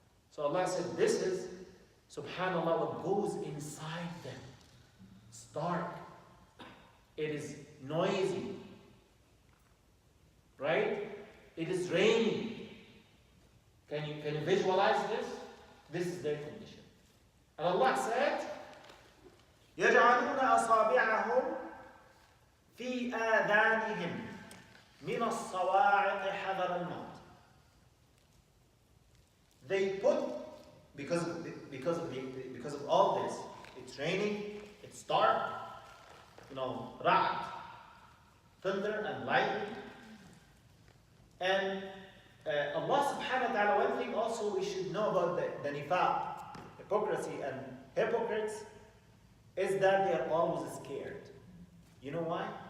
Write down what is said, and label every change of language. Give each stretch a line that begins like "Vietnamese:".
English: So Allah said, this is, subhanAllah, what goes inside them. It's dark. It is noisy. Right? It is raining. Can you visualize this? This is their condition. And Allah said,
Arabic: يَجْعَلُونَ أَصَابِعَهُمْ فِي آذَانِهِمْ مِنَ الصَّوَاعِقِ حَذَرَ الْمَوْتِ.
English: They put, because of all this, it's raining, it's dark, ra'd, thunder and lightning. And Allah subhanahu wa ta'ala, one thing also we should know about the nifaq, hypocrisy and hypocrites, is that they are always scared. You know why?